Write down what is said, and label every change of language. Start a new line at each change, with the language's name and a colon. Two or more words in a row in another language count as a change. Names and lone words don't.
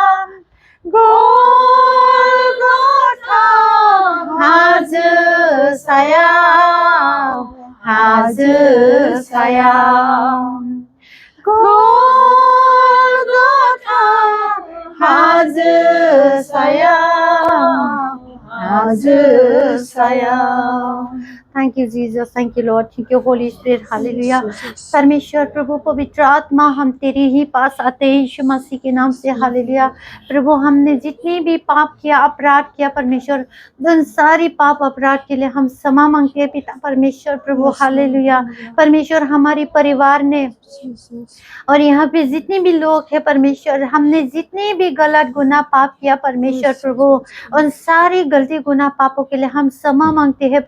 Bodo: गलगथा हाजो सायाव गलगथा हाजो सायाव
English: Thank you, Jesus. Thank you, Lord. Thank you, Holy Spirit. Hallelujah.
Hindi: परमेश्वर प्रभु पवित्र आत्मा हम तेरे ही पास आते हैं यीशु मसीह के नाम से हालेलुया। प्रभु हमने जितनी भी पाप किया अपराध किया परमेश्वर उन सारी पाप अपराध के लिए हम क्षमा मांगते हैं पिता परमेश्वर प्रभु हालेलुया। परमेश्वर हमारे परिवार ने और यहाँ पे जितने भी लोग हैं परमेश्वर हमने जितने भी गलत गुनाह पाप किया परमेश्वर प्रभु उन सारी गलती गुनाह पापों के लिए हम क्षमा मांगते हैं